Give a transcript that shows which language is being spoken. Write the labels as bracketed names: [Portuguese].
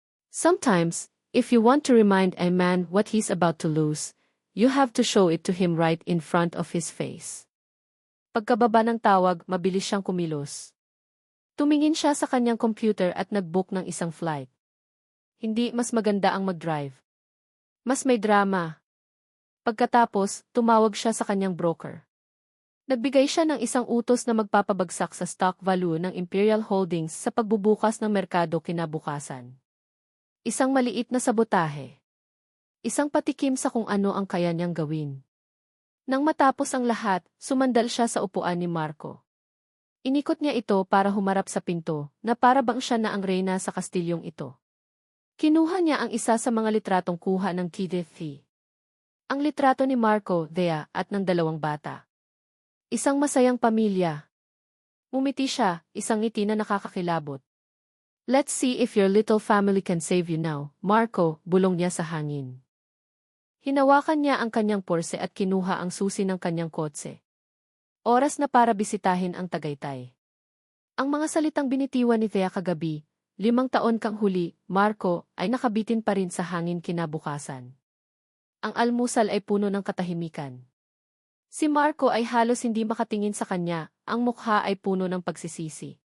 [English] Sometimes, if you want to remind a man what he's about to lose, you have to show it to him right in front of his face. [Filipino] Pagkababa ng tawag, mabilis siyang kumilos. Tumingin siya sa kanyang computer at nag-book ng isang flight. Hindi mas maganda ang mag-drive. Mas may drama. Pagkatapos, tumawag siya sa kanyang broker. Nagbigay siya ng isang utos na magpapabagsak sa stock value ng Imperial Holdings sa pagbubukas ng merkado kinabukasan. Isang maliit na sabotahe. Isang patikim sa kung ano ang kaya niyang gawin. Nang matapos ang lahat, sumandal siya sa upuan ni Marco. Inikot niya ito para humarap sa pinto, na para bang siya na ang reyna sa kastilyong ito. Kinuha niya ang isa sa mga litratong kuha ng Kideth. Ang litrato ni Marco, Thea, at ng dalawang bata. Isang masayang pamilya. Umiti siya, isang ngiti na nakakakilabot. [English] Let's see if your little family can save you now, Marco, [Filipino] bulong niya sa hangin. Hinawakan niya ang kanyang porse at kinuha ang susi ng kanyang kotse. Oras na para bisitahin ang Tagaytay. Ang mga salitang binitiwan ni Thea kagabi, 5 taon kang huli, Marco, ay nakabitin pa rin sa hangin kinabukasan. Ang almusal ay puno ng katahimikan. Si Marco ay halos hindi makatingin sa kanya, ang mukha ay puno ng pagsisisi.